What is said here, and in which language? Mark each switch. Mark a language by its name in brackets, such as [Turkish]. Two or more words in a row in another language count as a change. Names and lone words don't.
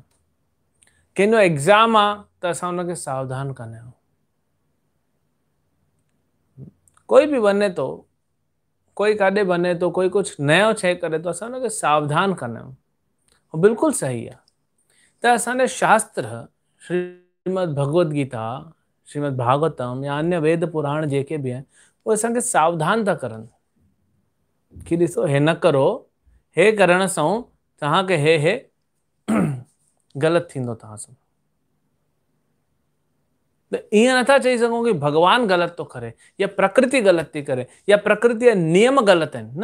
[Sindhi] कंहिंजो एग्ज़ाम आहे त असां हुनखे सावधान कंदा आहियूं। कोई बि वञे थो, कोई काॾे वञे थो, कोई कुझु नयो शइ करे थो, असां हुनखे सावधान कंदा आहियूं। उहो बिल्कुलु सही आहे। त असांजे शास्त्र, श्रीमद भगवत गीता, श्रीमद भागवतम या अन्य वेद पुराण जेके बि आहिनि, उहे असांखे सावधान था करनि कि ॾिसो, हे न करो, हे करण सां तव्हांखे हे ग़लति थींदो तव्हां सां। त ईअं नथा चई सघूं कि भॻवानु ग़लति थो करे या प्रकृति ग़लति थी करे या प्रकृति जा नियम ग़लति आहिनि।